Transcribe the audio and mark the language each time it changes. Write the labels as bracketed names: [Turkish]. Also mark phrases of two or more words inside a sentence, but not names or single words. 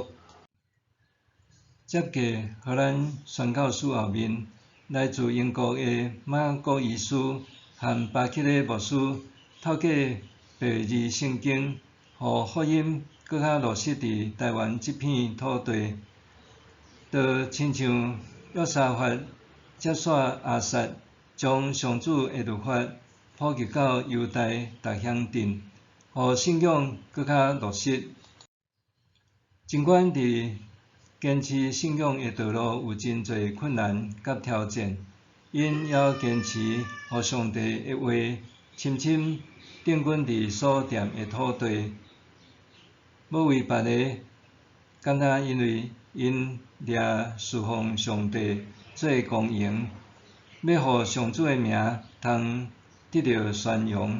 [Min Nan Chinese] 接继荷兰宣教师后面，来自英国的马雅各医师和巴克勒牧师，透过白字圣经，互福音搁较落实伫台湾这片土地，就亲像约沙法接续亚萨，将上主的律法普及到犹太逐乡镇，互信仰搁较落实。尽管伫坚持信仰的道路有真侪困难甲挑战，因也坚持互上帝的话深深定根伫所踮的土地，无为别个，单单因为因掠侍奉上帝做公营，要互上主的名通得到宣扬。